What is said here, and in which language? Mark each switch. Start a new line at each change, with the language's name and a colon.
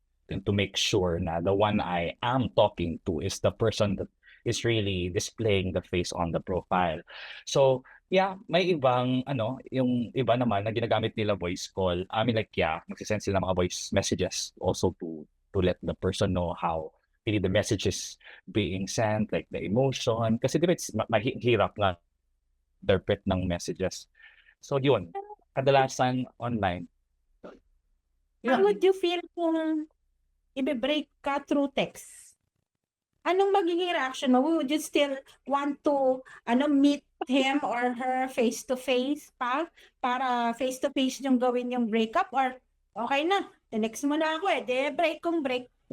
English: and to make sure na the one I am talking to is the person that is really displaying the face on the profile.
Filipino: So, yeah, may ibang yung iba naman na ginagamit nila voice call.
English: I mean like yeah,
Filipino: magsisend sila ng mga
English: voice messages also to let the person know how really the message is being sent, like the emotion.
Filipino: Kasi di ba
English: it's
Filipino: mahirap nga interpret ng messages. So yun, kadalasan online.
English: How would you feel
Filipino: kung ibe-break ka
English: through text?
Filipino: Anong magiging reaction mo?
English: Would you still want to meet him or her face to face
Filipino: para face to face yung gawin yung breakup,
English: or
Filipino: okay na, the-next mo na ako break kung break.